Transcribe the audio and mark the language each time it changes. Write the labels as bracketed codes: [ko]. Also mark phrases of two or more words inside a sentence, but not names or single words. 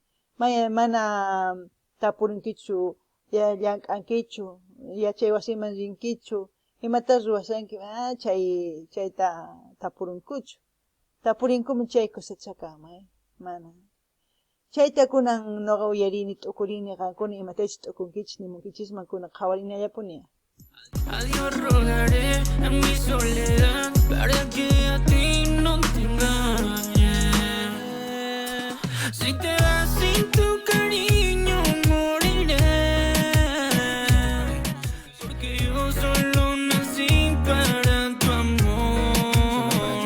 [qu] Mana tapurinkichu, llank'ankichu, yachay wasiman rinkichu, imatas ruwasanki, chayta tapurinkuchu. Tapurinkuman chay kusachakama, mana. Chayta kunan noqa uyarini t'ukurini qankuna imatachus t'ukunkichis nimunkichisman kunan qhawarinallapuni. [es] A Dios rogaré en mi soledad para que a ti no te engañe. Si te vas sin tu cariño moriré, porque yo solo nací para tu amor.